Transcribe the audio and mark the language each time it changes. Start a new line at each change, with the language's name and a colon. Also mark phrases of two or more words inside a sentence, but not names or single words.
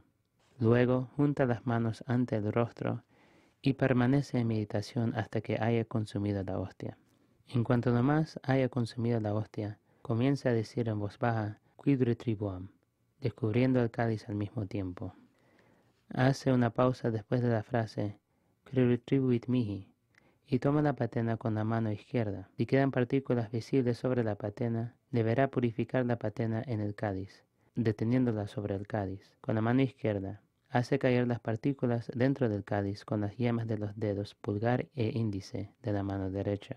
Spanish: Luego junta las manos ante el rostro y permanece en meditación hasta que haya consumido la hostia. En cuanto nomás haya consumido la hostia, comienza a decir en voz baja,
Latin: Quid retribuam,
Spanish: descubriendo el cáliz al mismo tiempo. Hace una pausa después de la frase,
Latin: Quid retribuit mihi,
Spanish: y toma la patena con la mano izquierda. Si quedan partículas visibles sobre la patena, deberá purificar la patena en el cáliz, deteniéndola sobre el cáliz. Con la mano izquierda, hace caer las partículas dentro del cáliz con las yemas de los dedos pulgar e índice de la mano derecha.